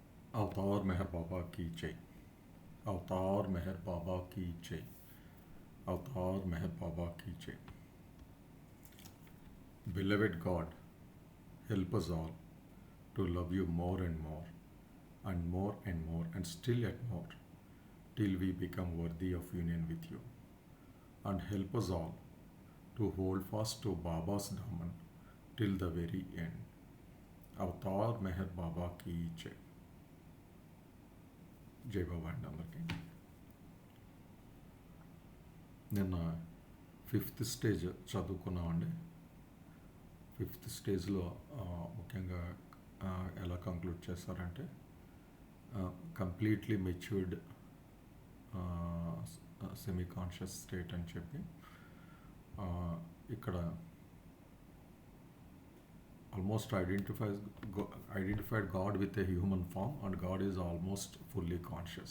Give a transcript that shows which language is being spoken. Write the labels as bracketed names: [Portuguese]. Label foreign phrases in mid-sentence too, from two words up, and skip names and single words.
[Hindi] अवतार मेहर बाबा की जय। अवतार मेहर बाबा की जय। अवतार मेहर बाबा की जय। [English] Beloved God, help us all to love you more and more, and more and more, and still yet more, till we become worthy of union with you. And help us all to hold fast to Baba's Daman till the very end. [Hindi] अवतार मेहर बाबा की जय. [Telugu] జై బాబా అండి అందరికీ. నిన్న 5th స్టేజ్ చదువుకున్నామండి. 5th స్టేజ్లో ముఖ్యంగా ఎలా కంక్లూడ్ చేస్తారంటే [English] completely matured semi conscious state [Telugu] అని చెప్పి ఇక్కడ [English] almost identified God with a human form and God is almost fully conscious.